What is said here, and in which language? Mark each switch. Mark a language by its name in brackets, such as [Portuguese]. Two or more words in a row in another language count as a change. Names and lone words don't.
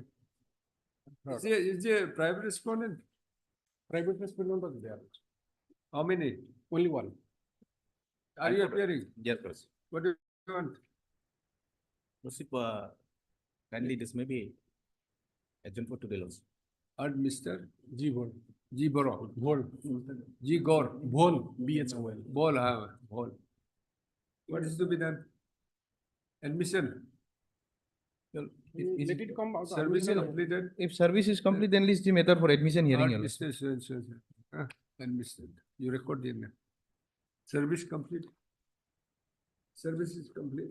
[English] Is there a private respondent? Private respondent was there. How many? Only one. Are you appearing? Yes, Proceed. What do you want? Proceed, kindly this may be adjourned for today also. And Mr. G. Bol. G. Boro. Bol. G. Gore. Bol. BHOL. Bol. Bol. What is to be done? Admission. Let it come out. Service is completed. If service is complete, then list the matter for admission hearing. Your Mr. Admission. You record the name. Service complete. Service is complete.